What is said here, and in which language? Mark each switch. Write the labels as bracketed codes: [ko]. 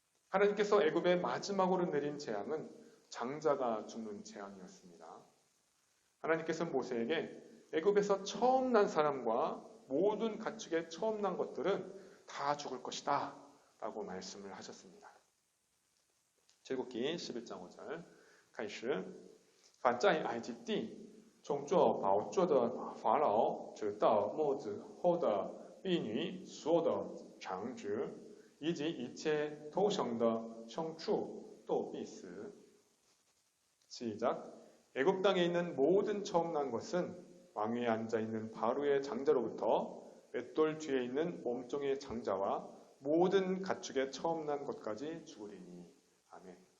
[ko] 하나님께서 애굽에 마지막으로 내린 재앙은 장자가 죽는 재앙이었습니다. 하나님께서 모세에게 애굽에서 처음 난 사람과 모든 가축에 처음 난 것들은 다 죽을 것이다 라고 말씀을 하셨습니다. 출애굽기 11장 5절 [zh] 开始凡在埃及地从做宝座的法老直到末子后的婢女所有的长子以及一切头生的牲畜都必死. [ko] 시작. 애굽 땅에 있는 모든 처음 난 것은 왕위에 앉아 있는 바로의 장자로부터 맷돌 뒤에 있는 몸종의 장자와 모든 가축의 처음 난 것까지 죽으리니. 아멘.